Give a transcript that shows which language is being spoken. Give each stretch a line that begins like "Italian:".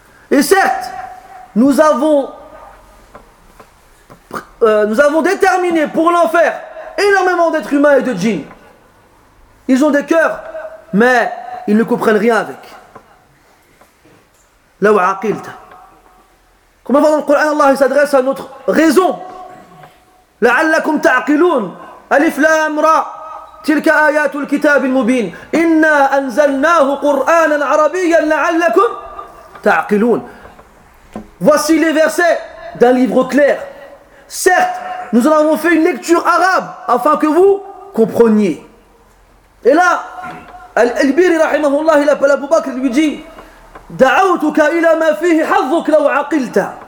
French: Et certes, nous avons déterminé pour l'enfer énormément d'êtres humains et de djinns. Ils ont des cœurs, mais ils ne comprennent rien avec.
Arabic: Law aqilta.
French: Comme dans le Coran, Allah s'adresse à notre raison.
Arabic: لعلكم تعقلون ألف لام راء تلك آيات الكتاب المبين إنا أنزلناه قرآنا عربيا لعلكم تعقلون.
French: Voici les versets d'un livre clair. Certes, nous en avons fait une lecture arabe afin que vous compreniez. Et là, Al-Albiri رحمه الله il appelle Abu Bakr, lui dit,
Arabic: دعوتك إلى ما فيه حظك لو عقلت.